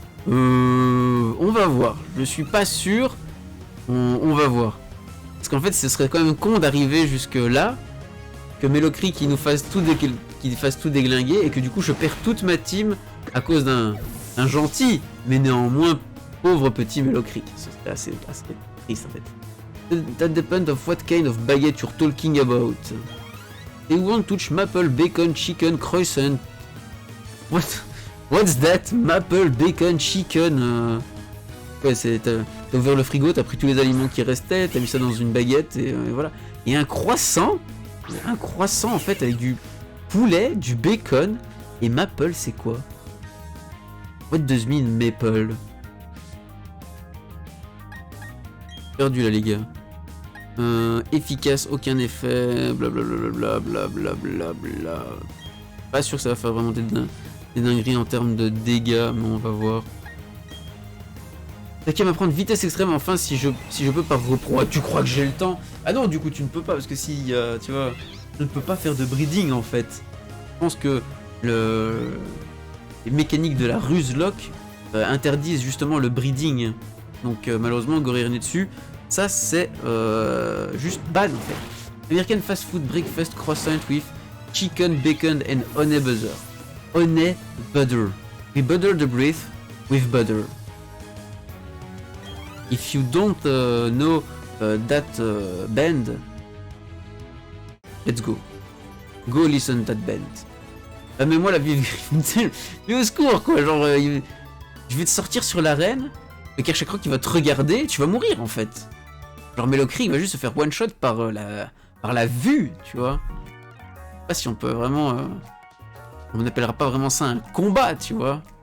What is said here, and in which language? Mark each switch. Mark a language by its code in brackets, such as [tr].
[fr] On va voir. Je suis pas sûr. On va voir. Parce qu'en fait, ce serait quand même con d'arriver jusque là, que Melocri qui nous fasse tout déglinguer et que du coup je perds toute ma team à cause d'un gentil, mais néanmoins pauvre petit Melocri. Ce serait assez triste en fait. [en] That depends of what kind of baguette you're talking about. They won't touch maple, bacon, chicken, croissant. What's that? Maple, bacon, chicken. [fr] Ouais, t'as ouvert le frigo, t'as pris tous les aliments qui restaient, t'as mis ça dans une baguette et voilà. Et un croissant en fait avec du poulet, du bacon et maple, c'est quoi? [en] What does mean maple? [fr] Perdu là les gars. Efficace, aucun effet, blablabla, blablabla. Pas sûr que ça va faire vraiment des dingueries en termes de dégâts, mais on va voir. T'as qu'à m'apprendre vitesse extrême enfin si je peux par repro. Ah, tu crois que j'ai le temps? Ah non, du coup tu ne peux pas parce que si tu vois, je ne peux pas faire de breeding en fait. Je pense que les mécaniques de la Ruslock interdisent justement le breeding. Donc malheureusement Gorirné dessus, ça c'est juste ban en fait. [en] American fast food breakfast croissant with chicken, bacon and honey butter. Honey butter. We butter the breath with butter. If you don't know that band, let's go. Go listen that band. [fr] Ah mais moi la vie, mais au secours quoi, genre je vais te sortir sur l'arène, le Kerchakroc qui va te regarder, tu vas mourir en fait. Genre Melocri il va juste se faire one shot par la vue, tu vois. Je sais pas si on peut vraiment, on n'appellera pas vraiment ça un combat, tu vois.